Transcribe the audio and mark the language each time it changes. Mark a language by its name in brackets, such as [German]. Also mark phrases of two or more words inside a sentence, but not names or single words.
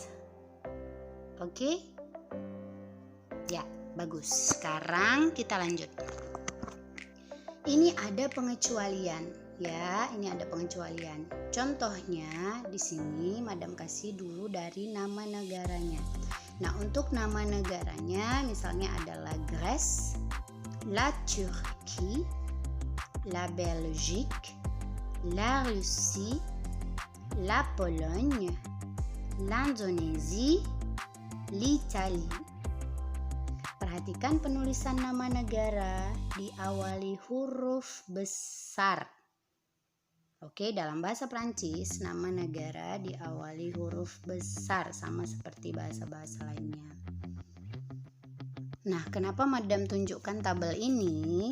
[Indonesian] Oke? Ya, bagus. Sekarang kita lanjut. Ini ada pengecualian ya, ini ada pengecualian. Contohnya di sini Madam kasih dulu dari nama negaranya. Nah, untuk nama negaranya misalnya ada [French] la Grèce, la Turquie, la Belgique, la Russie, la Pologne, l'Indonésie, l'Italie. [Indonesian] Perhatikan penulisan nama negara diawali huruf besar. Oke, dalam bahasa Prancis nama negara diawali huruf besar sama seperti bahasa-bahasa lainnya. Nah, kenapa Madam tunjukkan tabel ini?